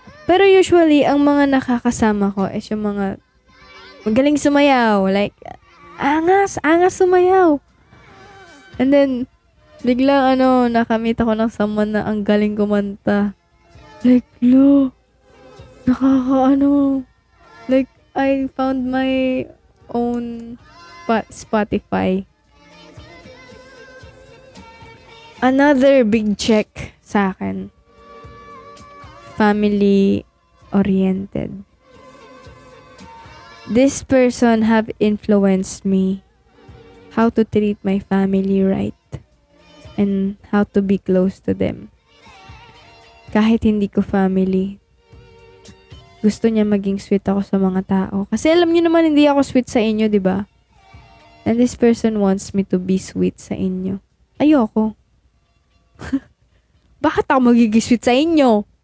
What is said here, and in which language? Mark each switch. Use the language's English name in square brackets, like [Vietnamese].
[Filipino] Pero usually, ang mga nakakasama ko is yung mga magaling sumayaw. Like, angas sumayaw. [English] And then, [Filipino] biglang nakamit ako ng someone na ang galing kumanta. Like, lo, nakakaano. [English] Like, I found my own Spotify. Another big check [Filipino] sa akin. [English] Family-oriented. This person have influenced me how to treat my family right and how to be close to them. [Filipino] Kahit hindi ko family, gusto niya maging sweet ako sa mga tao. Kasi alam niyo naman hindi ako sweet sa inyo, di ba? [English] And this person wants me to be sweet [Filipino] sa inyo. Ayoko. Bakit ako magiging sweet sa inyo?